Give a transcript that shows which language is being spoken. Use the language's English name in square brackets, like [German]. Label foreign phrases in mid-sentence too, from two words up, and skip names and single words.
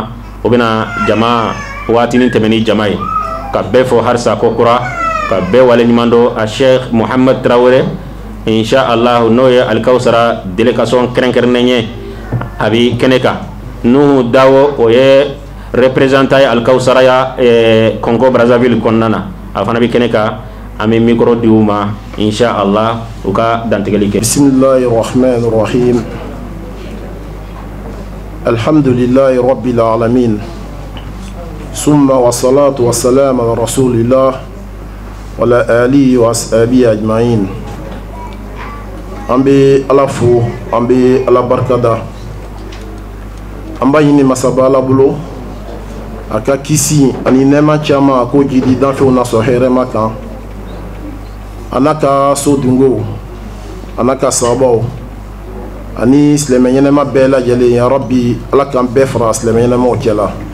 [Bambara] o bɛna jama waatinin tɛmɛ ni jama ye ka bɛɛ fɔ halisa ko kura ka bɛɛ waleɲuman dɔn a Sheikh Muhammad Traoré inshallah n'o ye Alikawusara délégation kɛrɛnkɛrɛnnen ye a bɛ kɛnɛ kan Nuhu Dawo o ye représentant ye Alikawusara ya Congo Brazzaville kɔnɔna na a fana bɛ kɛnɛ kan an bɛ mikoro di u ma inshallah u ka dantigɛli kɛ. [Arabic] بسم الله الرحمن الرحيم. الحمد لله رب العالمين. ثم والصلاة والسلام على رسول الله وعلى آله وأصحابه أجمعين. [Bambara] An bɛ Ala fo, an bɛ Ala barikada. An b'a ɲini masaba Ala bolo a ka kisi ani nɛɛma caman a k'o jidi danfɛnw na sɔn hɛrɛma kan a n'a ka so dungow a n'a ka sababaw ani silamɛ ɲɛnɛma bɛɛ lajɛlen [Arabic] يا رب [Bambara] Ala k'an bɛɛ fara silamɛ ɲɛnɛmaw cɛla.